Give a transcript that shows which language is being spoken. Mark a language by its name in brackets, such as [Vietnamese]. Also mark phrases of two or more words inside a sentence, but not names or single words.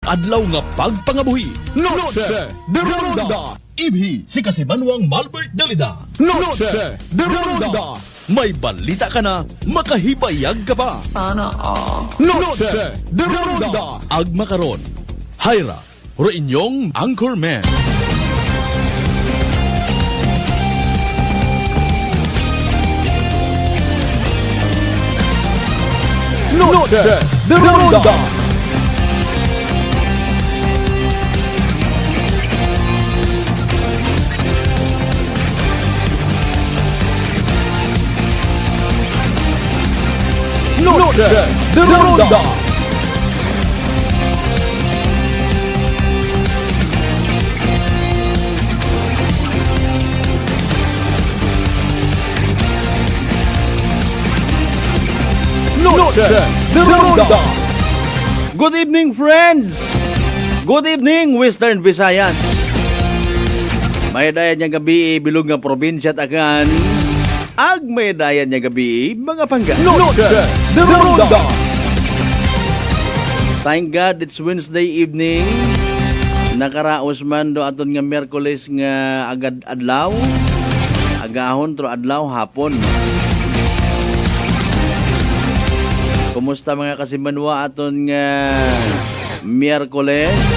[Aklanon] Adlaw nga pagpangabuhi. Noche de Ronda. Ibhi si Kasimanwang Malbert Dalida. Noche de Ronda. May balita ka na, makahibayag ka pa. [Filipino] Sana all. [Aklanon] Noche de Ronda. Agma karon. Hayra, ro inyong Anchorman. Noche de Ronda. Noche de Ronda. Noche de Ronda. [English] Good evening, friends! Good evening, Western Visayas! [Aklanon] May dayan niya gabi, bilog nga probinsya at akan. Ag may dayan niya gabi, mga pangga. Noche de Ronda. [English] Thank God, it's Wednesday evening. [Aklanon] Nakaraos man do aton nga Miyerkules nga agad adlaw. Agahon tro adlaw hapon. Kumusta mga kasimanwa aton nga Miyerkules?